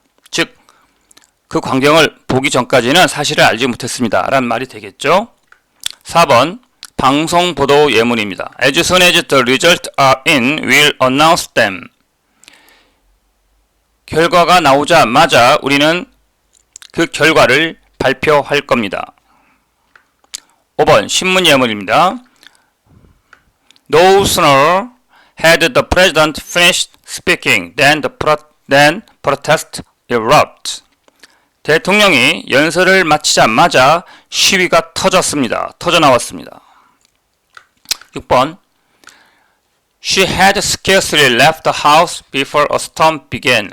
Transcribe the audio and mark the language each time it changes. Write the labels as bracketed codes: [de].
[ko] 즉, 그 광경을 보기 전까지는 사실을 알지 못했습니다. 라는 말이 되겠죠. 4번 방송 보도 예문입니다. [en] As soon as the results are in, we'll announce them. [ko] 결과가 나오자마자 우리는 그 결과를 발표할 겁니다. 5번 신문 예문입니다. [en] No sooner had the president finished speaking than protest erupt. [ko] 대통령이 연설을 마치자마자 시위가 터져 나왔습니다. 6번 [en] She had scarcely left the house before a storm began.